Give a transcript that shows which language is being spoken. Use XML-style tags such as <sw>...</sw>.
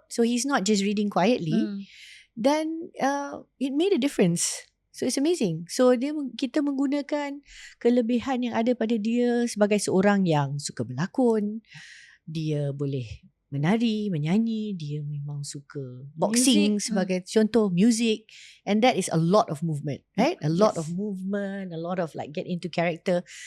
<en>So he's not just reading quietly. Then it made a difference. So it's amazing.</en> <ms>So kita menggunakan kelebihan yang ada pada dia sebagai seorang yang suka berlakon. Dia boleh menari, menyanyi. Dia memang suka boxing sebagai contoh, music.</ms> <en>And that is a lot of movement, right? A lot of movement, a lot of like get into character.</en>